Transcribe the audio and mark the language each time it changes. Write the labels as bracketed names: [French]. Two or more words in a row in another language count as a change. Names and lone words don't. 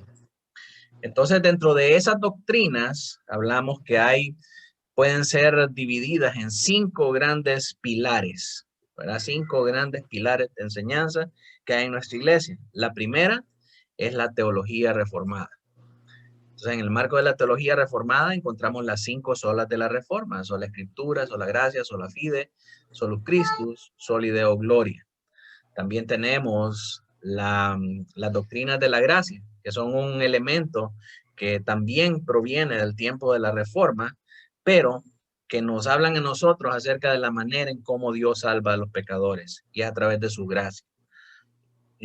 [Spanish] Entonces, dentro de esas doctrinas, hablamos que pueden ser divididas en 5 grandes pilares, ¿verdad? 5 grandes pilares de enseñanza que hay en nuestra iglesia. La primera es la teología reformada. Entonces, en el marco de la teología reformada encontramos las 5 solas de la reforma: sola escritura, sola gracia, [Latin] sola fide, solus Christus, soli Deo gloria. [Spanish] También tenemos las doctrinas de la gracia, que son un elemento que también proviene del tiempo de la reforma, pero que nos hablan a nosotros acerca de la manera en cómo Dios salva a los pecadores y a través de su gracia.